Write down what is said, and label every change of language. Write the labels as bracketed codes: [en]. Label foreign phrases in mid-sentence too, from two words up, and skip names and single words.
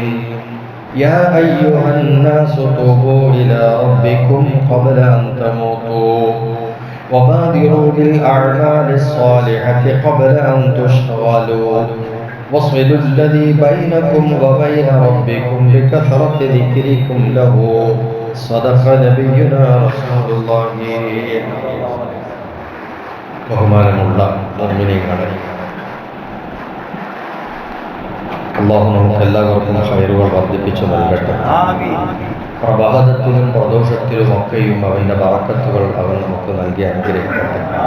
[ar] يا أيها الناس توبوا إلى ربكم قبل أن تموتوا وبادروا بالأعمال الصالحة قبل أن تشتغلوا وصلوا الذي بينكم وبين ربكم بكثرة ذكركم له. صدق نبينا رسول الله. [ml] ബഹുമാനമുള്ള മുഅ്മിനീങ്ങളെ, അല്ലാഹു നമുക്ക് എല്ലാവർക്കും ഖൈറുകൾ വർദ്ധിപ്പിച്ചു നൽകട്ടെ. പ്രഭാതത്തിലും പ്രദോഷത്തിലും ഒക്കെയും അവൻ്റെ ബറക്കത്തുകൾ അവൻ നമുക്ക് നൽകി അനുഗ്രഹിക്കട്ടെ.